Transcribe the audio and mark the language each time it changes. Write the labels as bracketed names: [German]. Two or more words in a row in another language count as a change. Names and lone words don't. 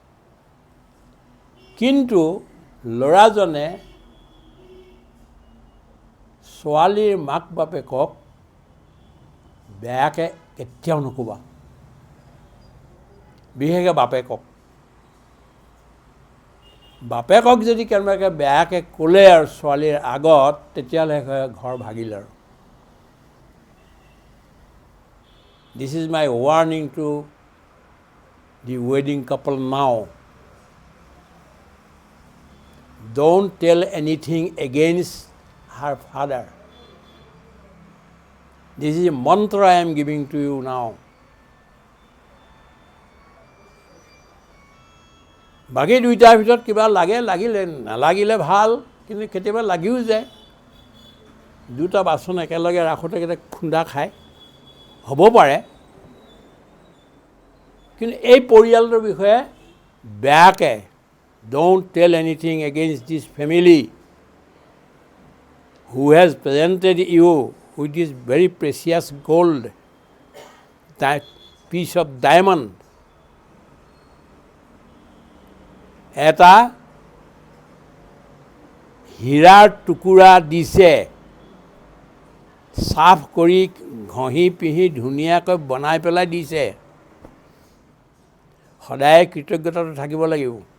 [Assamese] কিন্তু ল'ৰাজনে ছোৱালীৰ মাক বাপেকক বেয়াকৈ কেতিয়াও নক'বা, বিশেষকৈ বাপেকক যদি কেনেবাকৈ বেয়াকৈ ক'লে আৰু ছোৱালীৰ আগত, তেতিয়াহ'লে ঘৰ ভাগিল আৰু। [English] This is my warning to the wedding couple now. Don't tell anything against her father. This is a mantra I am giving to you now. [Assamese] বাকী দুইটাৰ ভিতৰত কিবা লাগিলে, নালাগিলে ভাল, কিন্তু কেতিয়াবা লাগিও যায়। দুটা বাচন একেলগে ৰাখোঁতে কেতিয়াবা খুন্দা খায়, হ'ব পাৰে। কিন্তু এই পৰিয়ালটোৰ বিষয়ে বেয়াকৈ don't tell anything against this family who has presented you with this very precious gold, that piece of diamond. এটা হীৰাৰ টুকুৰা দিছে, চাফ কৰি ঘঁহি পিহি ধুনীয়াকৈ বনাই পেলাই দিছে। সদায় কৃতজ্ঞতাটো থাকিব লাগিব।